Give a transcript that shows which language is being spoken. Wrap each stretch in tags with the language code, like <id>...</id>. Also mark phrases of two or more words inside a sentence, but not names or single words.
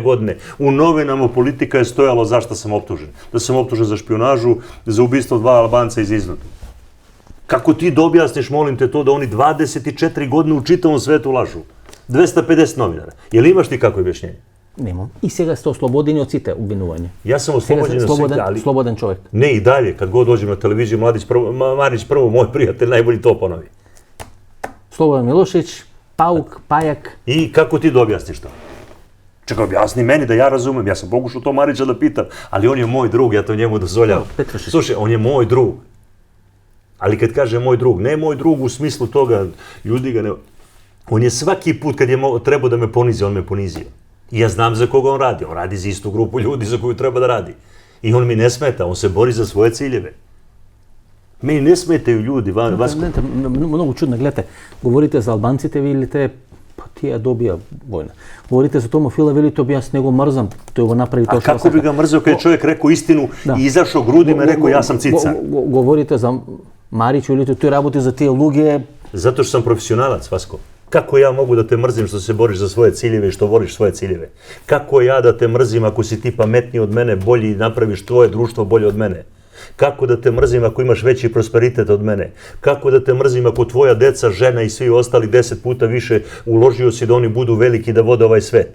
<sr>godine u novinama Politika je stojalo zašto sam optužen. Da sam optužen za špionažu, za ubistvo 2 Albanca iz Iznuta. Kako ti da objasniš, molim te, to da oni 24 godine u čitavom svetu lažu? 250 novinara. Je li imaš ti kako objašnjenje? Nemam.</sr> <mk>I сега сте ослободени од сите обвинувања.</mk> <sr>Ja sam oslobođen od svih, ali...</sr> <mk>Слободен човек.</mk> <sr>Ne, i dalje, kad god dođem na televiziju, Marić prvo, moj prijatelj, najbolji to ponovi.</sr> <mk>Слободан Милошевич, Паук, Пајак.</mk> <sr>I kako ti da objasniš to? Čekaj, objasni meni da ja razumem, ja sam pokušao to Marića da pitam, ali on je moj drug, ja to njemu dozvoljavam. Slušaj, on je moj drug. Ali kad kaže moj drug, ne moj drug u smislu toga, ljudi ga ne... On je svaki put kad je trebao da me ponizi, on me ponizio. I ja znam za koga on radi. On radi za istu grupu ljudi za koju treba da radi. I on mi ne smeta, on se bori za svoje ciljeve. Meni ne smetaju ljudi, Vasko.</sr> <mk>Много чудно, гледате, говорите за албанците, велите, па тие добија војна. Говорите за Томофила, велите, јас него мрзам, тој го направи тоа што.</mk> <sr>А како би ga mrzeo kad je čovjek rekao istinu i izašao grudima i rekao ja sam cicar?</sr> <mk>Говорите за Марич, велите, тој работи за тие луѓе.</mk> <sr>Zato što sam profesionalac, Vasko. Kako ja mogu da te mrzim što se boriš za svoje ciljeve i što voliš svoje ciljeve? Kako ja da te mrzim ako si ti pametniji od mene, bolji i napraviš tvoje društvo bolje od mene? Kako da te mrzim ako imaš veći prosperitet od mene? Kako da te mrzim ako tvoja deca, žena i svi ostali 10 puta više uložio si da oni budu veliki da vode ovaj svet?</sr>